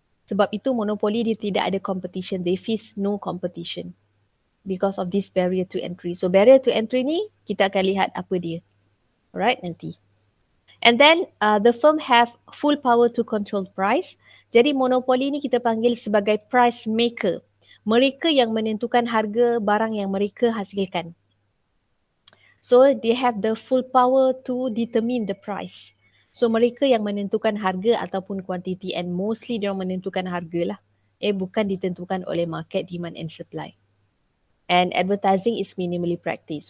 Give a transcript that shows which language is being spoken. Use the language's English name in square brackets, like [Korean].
[Malay] Sebab itu monopoli dia tidak ada competition. [English] They face no competition because of this barrier to entry. So barrier to entry [Malay] ni kita akan lihat apa dia. [English] Alright, [Malay] nanti. [English] And then the firm have full power to control price. [Malay] Jadi monopoli ni kita panggil sebagai price maker. Mereka yang menentukan harga barang yang mereka hasilkan. [English] So they have the full power to determine the price. [Malay] So mereka yang menentukan harga ataupun kuantiti, [English] and mostly [Malay] dia menentukan harga lah. Bukan ditentukan oleh [English] market demand and supply. And advertising is minimally practiced.